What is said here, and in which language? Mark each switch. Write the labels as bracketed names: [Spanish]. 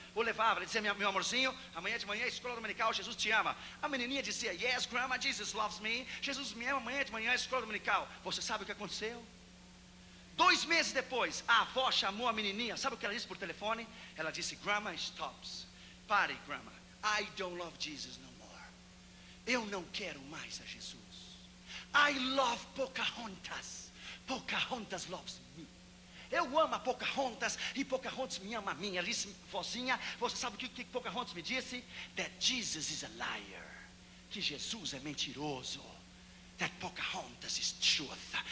[Portuguese] Eu levava, ela dizia: meu amorzinho, amanhã de manhã é escola dominical, Jesus te ama. A menininha dizia: [English] yes, grandma, Jesus loves me. [Portuguese] Jesus me ama, amanhã de manhã é escola dominical. Você sabe o que aconteceu? 2 meses depois, a avó chamou a menininha. Sabe o que ela disse por telefone? Ela disse: [English] grandma, stops. [Portuguese] Pare, grandma. [English] I don't love Jesus no more. [Portuguese] Eu não quero mais a Jesus. [English] I love Pocahontas. [Portuguese] Pocahontas loves me. Eu amo a Pocahontas e Pocahontas me ama a mim. Ela disse: vozinha, você sabe o que Pocahontas me disse? [English] That Jesus is a liar. [Portuguese] Que Jesus é mentiroso. [English] That Pocahontas is truth.